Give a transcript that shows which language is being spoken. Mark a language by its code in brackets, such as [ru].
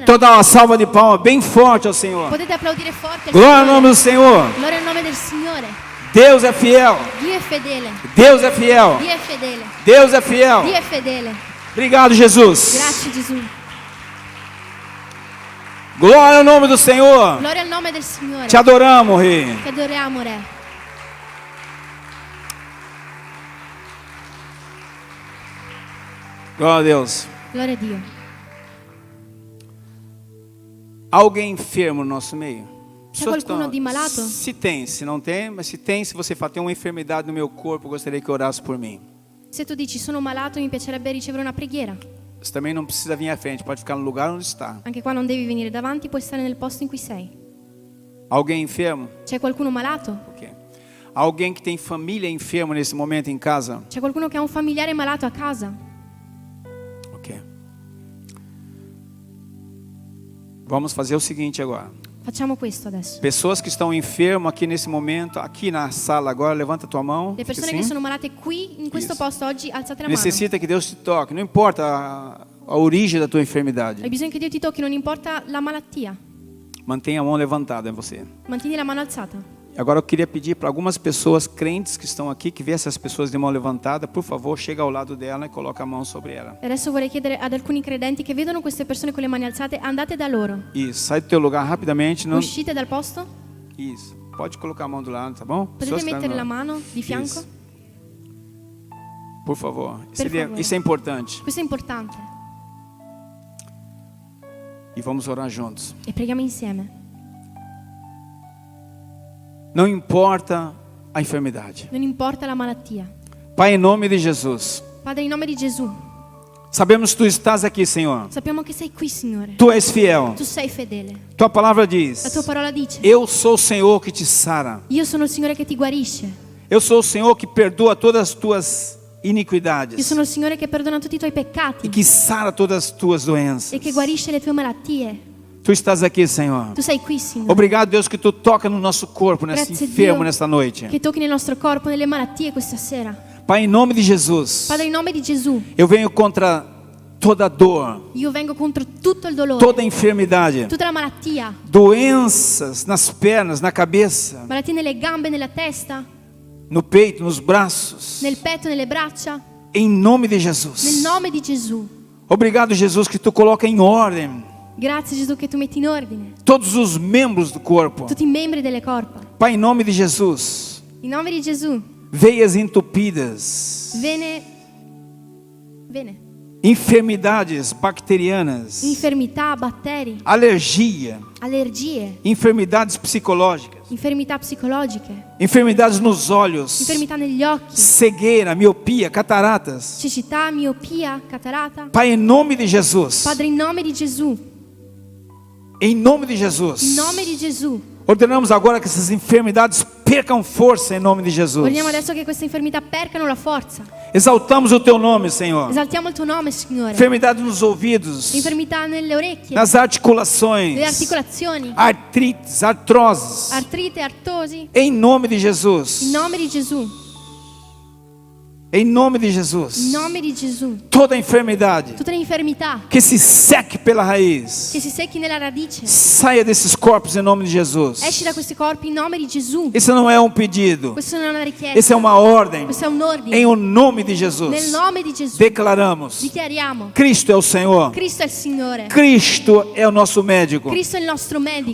[pt] Então dá uma salva de palmas bem forte ao Senhor. [it] Potete applaudire forte al [pt] Glória ao [it] Signore. [pt] nome do Senhor. [it] Gloria al nome del Signore. [pt] Deus é fiel. [it] Dio è fedele. [pt] Deus é fiel. [it] Dio è fedele. [pt] Deus é fiel. [it] Dio è fedele. [pt] Obrigado, Jesus. [it] Grazie Gesù. [pt] Glória ao nome do Senhor. [it] Gloria al nome del Signore. [pt] Te adoramos, Rei. [it] Ti adoriamo, Re. [pt] Glória a Deus. [it] Gloria a Dio. [pt] Alguém enfermo no nosso meio? [it] C'è [pt] Pessoas que [it] qualcuno di malato? [pt] Se tem, se não tem, mas se tem, se você fala, tem uma enfermidade no meu corpo, eu gostaria que orasse por mim. [it] Se tu dici sono malato, mi piacerebbe ricevere una preghiera. [pt] Você também não precisa vir à frente, pode ficar no lugar onde está. [it] Anche qua non devi venire davanti, puoi stare nel posto in cui sei. [pt] Alguém enfermo? [it] C'è qualcuno malato? Ok. [pt] Alguém que tem família enferma nesse momento em casa? [it] C'è qualcuno che ha un familiare malato a casa? Ok. [pt] Vamos fazer o seguinte agora. [it] Facciamo questo adesso. [pt] Pessoas que estão enfermas aqui nesse momento, aqui na sala agora, levanta a tua mão. [it] Le persone [pt] assim. [it] che sono malate qui, in questo [pt] Isso. [it] posto oggi, alzate la mano. [pt] Necessita que Deus te toque, não importa a origem da tua enfermidade. [it] Hai bisogno che Dio ti tocchi, non importa la malattia. [pt] Mantenha a mão levantada em você. [it] Mantieni la mano alzata. [pt] Agora eu queria pedir para algumas pessoas crentes que estão aqui, que vê essas pessoas de mão levantada, por favor, chega ao lado dela e coloca a mão sobre ela. [it] E adesso vorrei chiedere ad alcuni credenti che vedono queste persone con le mani alzate, andate da loro. [pt] Isso, sai do teu lugar rapidamente. Não... [it] Uscite dal posto. [pt] Isso, pode colocar a mão do lado, tá bom? [it] Potete [pt] Pessoas que [it] mettere [pt] estão [it] la [pt] no- [it] mano di fianco. [pt] Isso. Por favor. favor. Isso é importante. [it] Questo è importante. [pt] E vamos orar juntos. [it] E preghiamo insieme. [pt] Não importa a enfermidade. [it] Non importa la malattia. [pt] Pai, em nome de Jesus, [it] Padre, in nome di Gesù, [pt] sabemos que Tu estás aqui, Senhor. [it] sappiamo che sei qui, Signore. [pt] Tu és fiel. [it] Tu sei fedele. [pt] Tua palavra [it] La [pt] diz: [it] tua parola dice: [pt] Eu sou o Senhor que te sara. [it] io sono il Signore che ti guarisce. [pt] Eu sou o Senhor que perdoa todas as tuas [it] Io [pt] iniquidades [it] sono il Signore che perdona tutti i tuoi [pt] e [it] peccati [pt] que sara todas as tuas doenças. [it] e che guarisce le tue malattie. [pt] Tu estás aqui, Senhor. [it] Tu sei qui, Signore. [pt] Obrigado, Deus, que Tu toca no nosso corpo, nesse [it] Grazie, [pt] enfermo, [it] Dio, [pt] nesta noite. [it] che tocchi nel nostro corpo, nelle malattie questa sera. [pt] Pai, em nome de Jesus, [it] Padre, in nome di Gesù, [pt] eu venho contra toda dor, [it] io vengo contro tutto il dolore, [pt] toda enfermidade, [it] tutta la malattia, [pt] doenças nas pernas, na cabeça, [it] malattie nelle gambe, nella testa, [pt] no peito, nos braços. [it] nel petto, nelle braccia, [pt] Em nome de [it] nel [pt] Jesus. [it] nome di Gesù. [pt] Obrigado, Jesus, que Tu coloca em ordem [it] Grazie Gesù che tu metti in ordine [pt] todos os membros do corpo. [it] tutti i membri delle corpo. [pt] Pai, em nome de Jesus, [it] In nome di Gesù, [pt] veias entupidas, [it] vene, [pt] enfermidades bacterianas, [it] infermità, batteri, [pt] alergia, [it] allergie, [pt] enfermidades psicológicas, [it] infermità psicologiche, [pt] enfermidades nos olhos, [it] infermità negli occhi, [pt] cegueira, miopia, cataratas. [it] cecità, miopia, catarata. [pt] Pai, em nome de Jesus, [it] Padre, in nome di Gesù, [pt] em nome de [it] in [pt] Jesus, [it] nome di Gesù, [pt] ordenamos agora que essas enfermidades percam força em nome de Jesus. [it] vogliamo adesso che queste infermità percano la forza. [pt] Exaltamos o Teu nome, Senhor. [it] Esaltiamo il tuo nome, Signore. [pt] Enfermidade nos ouvidos, [it] Infermità nelle orecchie, [pt] nas articulações, [it] nelle articolazioni, [pt] artrites, artroses. [it] artrite, artosi. [pt] Em nome de [it] In [pt] Jesus, [it] nome di Gesù, [pt] Em nome de [it] In [pt] Jesus. [it] nome di Gesù. [pt] Toda enfermidade [it] Tutte le infermità [pt] que se seque pela raiz. [it] che si secchi nella radice. [pt] Saia desses corpos em nome de Jesus. [it] Esci da questi corpi in nome di Gesù. [pt] Isso não é um pedido. [it] Questo non è una richiesta. [pt] Isso é uma ordem. [it] Questo è un ordine. [pt] Em o nome de [it] Nel [pt] Jesus. [it] nome di Gesù. [pt] Declaramos. [it] Dichiariamo. [pt] Cristo é o Senhor. [it] Cristo è il Signore. [pt] Cristo é o nosso médico. [it] Cristo è il nostro medico.